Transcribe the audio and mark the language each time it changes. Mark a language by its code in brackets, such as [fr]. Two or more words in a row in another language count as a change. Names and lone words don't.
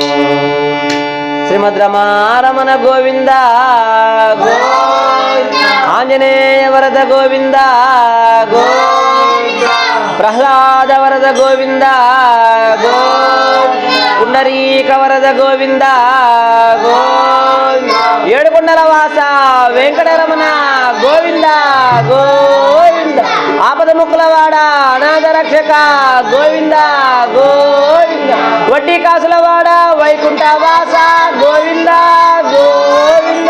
[sa] श्रीमद्रमारमण गोविंद गोविंद, आंजनेय वरद गोविंद गोविंद, प्रह्लाद वरद गोविंद गोविंद, पुंडरीक वरद गोविंद गोविंद, [te] ఏడుకొండల వాస వెంకటరమణ గోవింద గోవింద, ఆపద ముక్కులవాడ అనాథ రక్షక గోవింద గోవింద, వడ్డీ కాసులవాడ వైకుంఠ వాస గోవింద గోవింద।